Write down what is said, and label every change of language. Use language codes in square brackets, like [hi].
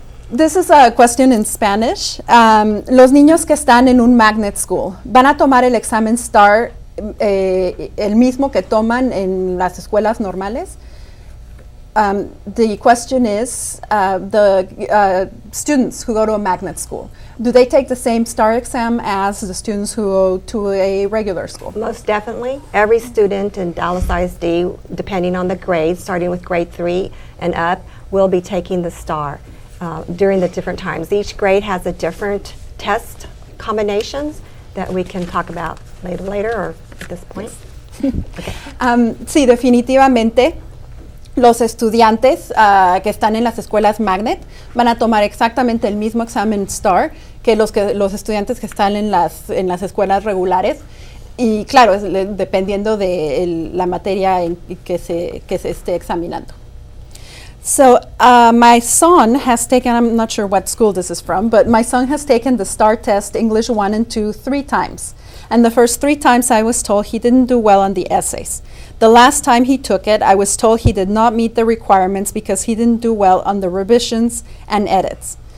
[en] This is a question in Spanish. [es] Los niños que están en un magnet school, ¿van a tomar el examen STAAR el mismo que toman en las escuelas normales? [en] The question is, the students who go to a magnet school, do they take the same STAAR exam as the students who go to a regular school? Most definitely. Every student in Dallas ISD, depending on the grade, starting with grade 3 and up, will be taking the STAAR during the different times. Each grade has a different test combinations that we can talk about later or at this point. Okay. [es] Sí, definitivamente. Los estudiantes que están en las escuelas magnet van a tomar exactamente el mismo examen STAAR que los estudiantes que están en las escuelas regulares, y claro, dependiendo de la materia que se esté examinando. [en] So my son has taken, I'm not sure what school this is from, but my son has taken the STAAR test English 1 and 2 3 times. And the first 3 times I was told he didn't do well on the essays. The last time he took it, I was told he did not meet the requirements because he didn't do well on the revisions and edits.